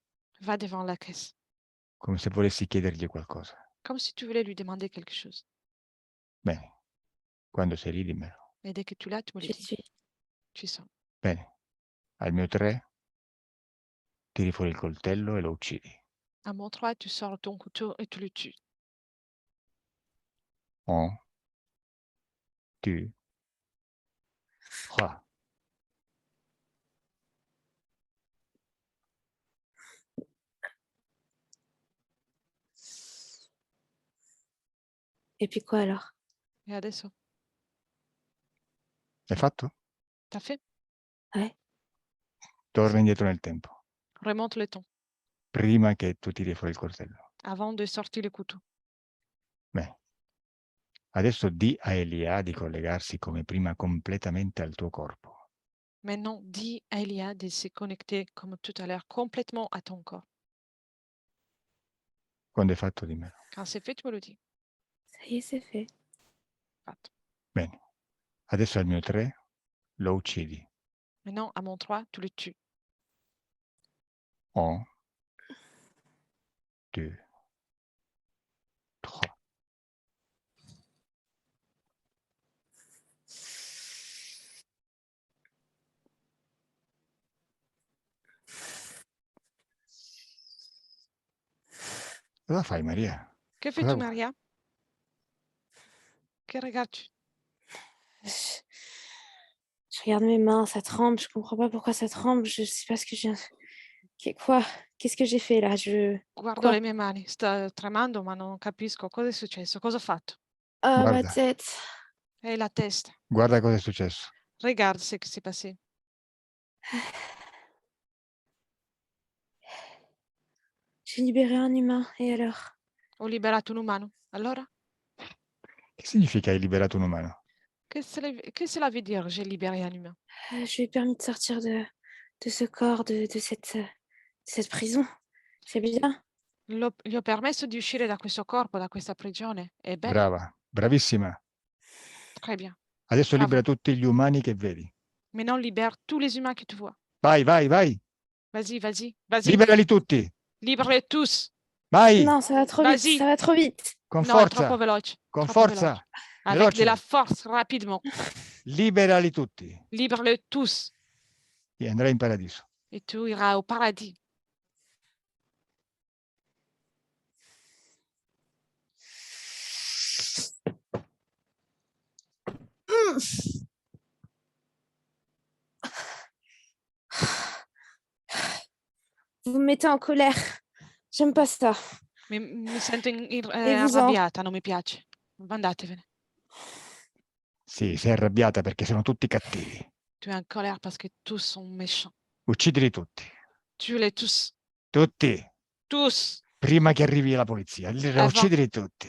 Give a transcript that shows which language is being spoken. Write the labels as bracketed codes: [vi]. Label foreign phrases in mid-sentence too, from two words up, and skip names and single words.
[fr] Va devant la caisse, [it] come se volessi chiedergli qualcosa. [fr] comme si tu voulais lui demander quelque chose. [it] Bene, quando sei lì dimmelo. [fr] Et dès que tu l'as, tu me le J'y dis. suis. Tu sens. [it] Bene, al mio 3 tiri fuori il coltello e lo uccidi. [fr] À mon 3, tu sors ton couteau et tu le tues. 1, 2, 3. Et puis quoi alors? [it] Et adesso? L'hai fatto? [fr] T'as fait? Ouais. [it] Torna indietro nel tempo, [fr] Remonte le temps [it] prima che tu tiri fuori il coltello. [fr] avant de sortir le couteau. [it] Bene. Adesso di a Elia di collegarsi come prima completamente al tuo corpo. [fr] Maintenant, dis à Elia de se connecter comme tout à l'heure complètement à ton corps. [it] Quando hai fatto dimmelo. [fr] Quand c'est fait, tu me le dis. Ça y est, c'est fait. [it] Fatto. Bene. Adesso al mio 3 lo uccidi. [fr] Maintenant, à mon 3, tu le tues. 1, 2, 3. [it] Cosa fai, Maria? [fr] Que [it] Cosa [fr] fais-tu, [it] vuoi? [fr] Maria? Que regardes-tu? Je regarde mes mains, ça tremble. Je comprends pas pourquoi ça tremble. Je sais pas ce que j'ai. Quoi? Qu'est-ce que j'ai fait là? [it] Guardo [fr] Quoi? [it] le mie mani, sta tremando, ma non capisco cosa è successo, cosa ho fatto. [fr] Ah, ma [it] Guarda, [fr] tête. [it] E la testa. guarda cosa è successo. [fr] Regarde ce qui s'est passé. J'ai libéré un humain. Et alors? [it] Ho liberato un umano. Allora? Che significa hai liberato un umano? [fr] Que cela veut dire, j'ai libéré un humain? Je lui ai permis de sortir de ce corps, de cette prison. C'est bien. [it] Gli ho permesso di uscire da questo corpo, da questa prigione. È bene, Brava, bravissima. [fr] très bien. [it] Adesso Bravo. libera tutti gli umani che vedi. [fr] Maintenant, libère tous les humains que tu vois. [it] Vai, vai, vai. [fr] Vas-y, vas-y, vas-y. [it] Liberali tutti. [fr] Libère-les tous. [it] Vai, [fr] Non, ça va trop vite. Vas-y. Ça va trop vite. [it] con No, è troppo forza. veloce. Con Troppo forza. veloce. [fr] Avec de la [it] Veloce. [fr] force, rapidement. [it] Liberali tutti. [fr] Libère-les tous. [it] E andrai in paradiso. [fr] Et tu iras au paradis. Vous me mettez en colère. J'aime pas ça. [it] Mi sento [fr] E vous en? [it] arrabbiata, non mi piace. Andatevene. Sì, sei arrabbiata perché sono tutti cattivi. [fr] Tu es en colère parce que tous sont méchants. [it] Uccidili tutti. [fr] Tue-les tous. [it] Tutti. [fr] Tous. [it] Prima che arrivi la polizia. Uccidili tutti.